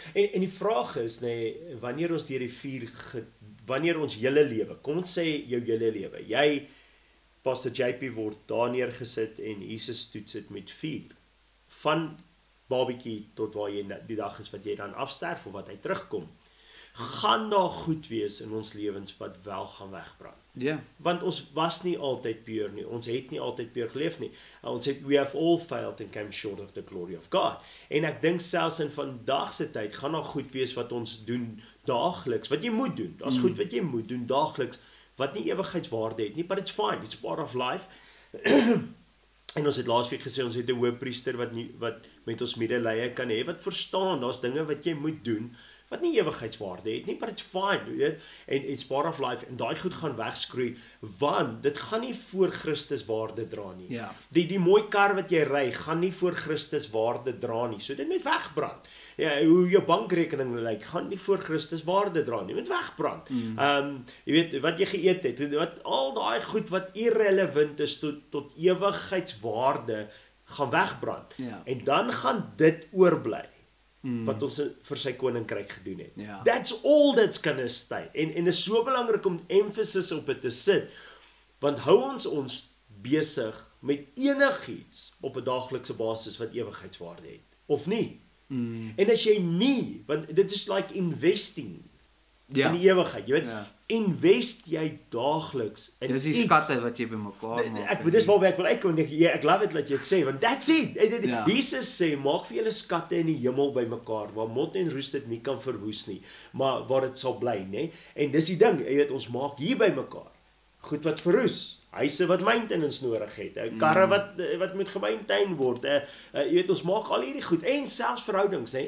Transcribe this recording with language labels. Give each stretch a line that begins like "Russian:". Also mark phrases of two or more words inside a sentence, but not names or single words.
Afrikaans: En die vraag is, wanneer ons deur die vuur, wanneer ons hele lewe, kom ons sê jou hele lewe, jy, Pastor JP word daar neergesit en Jesus toets dit met vuur, van babietjie tot waar jy die dag is wat jy dan afsterf of wat hy terugkom, gaan daar goed wees in ons lewens wat wel gaan wegbrand. Ja. Want ons was nie altyd pure nie, ons het nie altyd pure geleef nie. Ons het,
English: we have all failed and came short of the glory of God.
Afrikaans: En ek dink selfs in vandag se tyd gaan daar goed wees wat ons doen daagliks, wat jy moet doen. Daar's goed wat jy moet doen daagliks, wat nie ewigheidswaarde het nie,
English: but it's fine, it's part of life.
Afrikaans: En ons het laasweek gesê, ons het 'n hoëpriester wat met ons medelee kan hê, wat verstaan, daar's dinge wat jy moet doen, wat nie ewigheidswaarde het nie,
English: but it's fine,
Afrikaans: weet, en
English: it's part of life,
Afrikaans: en daai goed gaan wegskroei, want dit gaan nie voor Christus waarde dra nie. Ja. Die mooi kar wat jy ry, gaan nie voor Christus waarde dra nie, so dit moet wegbrand. Ja, hoe jou bankrekening lyk, gaan nie voor Christus waarde dra nie, moet wegbrand. Jy weet, wat jy geëet het, wat al daai goed wat irrelevant is tot ewigheidswaarde, gaan wegbrand. Ja. En dan gaan dit oorbly wat ons vir sy koninkryk gedoen het. Ja.
English: That's all that's gonna stay.
Afrikaans: En is so belangrik om emphasis op dit te sit, want hou ons besig met enigiets op 'n daaglikse basis wat ewigheidswaarde het, of nie. En as jy nie, want dit is
English: like investing
Afrikaans: Ja. in die ewigheid, jy weet, Ja. invest jy daagliks in Dis die iets. skatte wat jy bymekaar maak. Dis waarby ek wil uitkom. Ek
English: love it
Afrikaans: dat jy dit sê, want
English: that's it.
Afrikaans: Ja. Jesus sê, maak vir julle skatte in die hemel bymekaar, waar mot en roes dit nie kan verwoes nie, maar waar dit sal bly, nê? En dis die ding, jy weet, ons maak hier bymekaar goed wat verroes, huise wat maintenance nodig het, karre wat moet gemaintain word, jy weet, ons maak al hierdie goed, en selfs verhoudings, nê?